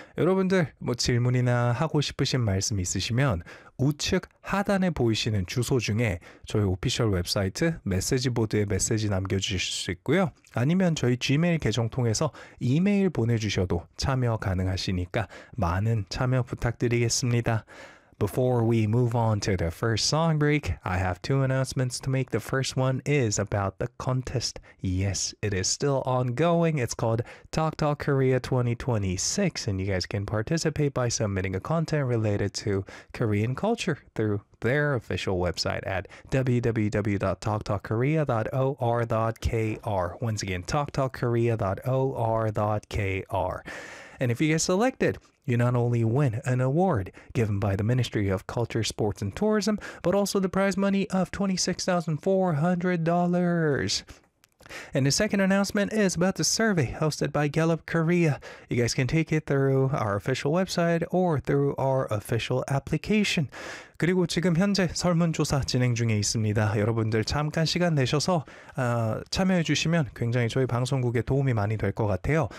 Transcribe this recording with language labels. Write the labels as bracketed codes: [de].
[ko] 여러분들 뭐 질문이나 하고 싶으신 말씀 있으시면 우측 하단에 보이시는 주소 중에 저희 오피셜 웹사이트 메시지보드에 메시지 남겨주실 수 있고요. 아니면 저희 Gmail 계정 통해서 이메일 보내주셔도 참여 가능하시니까 많은 참여 부탁드리겠습니다. [en] Before we move on to the first song break, I have two announcements to make. The first one is about the contest. Yes, it is still ongoing. It's called Talk Talk Korea 2026, and you guys can participate by submitting a content related to Korean culture through their official website at www.talktalkkorea.or.kr. Once again, talktalkkorea.or.kr. And if you get selected, you not only win an award given by the Ministry of Culture, Sports, and Tourism, but also the prize money of $26,400. And the second announcement is about the survey hosted by Gallup Korea. You guys can take it through our official website or through our official application. [ko] 그리고 지금 현재 설문조사 진행 중에 있습니다. 여러분들 잠깐 시간 내셔서 참여해 주시면 굉장히 저희 방송국에 도움이 많이 될 것 같아요.